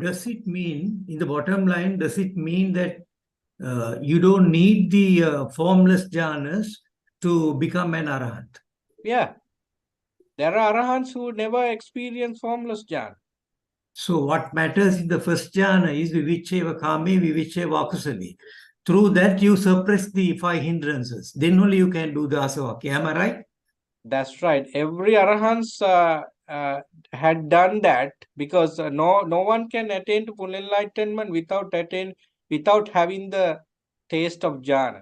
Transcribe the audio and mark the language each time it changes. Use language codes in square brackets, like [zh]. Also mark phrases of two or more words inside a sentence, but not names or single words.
[en] Does it mean, in the bottom line, does it mean that you don't need the formless jhanas to become an arahant? Yeah. There are arahants who never experience formless jhana. So what matters in the first jhana is [pi] vivicheva kame, vivicheva akusale. [en] Through that, you suppress the 5 hindrances. Then only you can do the asavakya. Am I right? That's right. Every arahants had done that, because no one can attain to full enlightenment without having the taste of jhana.